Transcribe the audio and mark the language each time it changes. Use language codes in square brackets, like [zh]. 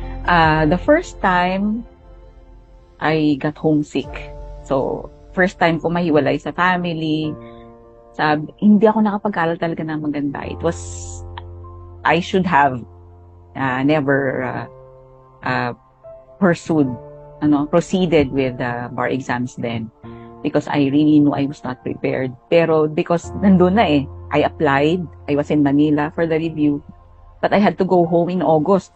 [en] The first time, I got homesick. [tl] So, [en] first time [tl] ko mahiwalay sa family. Hindi ako nakapag-aral talaga ng maganda. [en] I should have never proceeded with bar exams then. Because I really knew I was not prepared. Pero because [tl] nandun na [en] I applied. I was in Manila for the review. But I had to go home in August.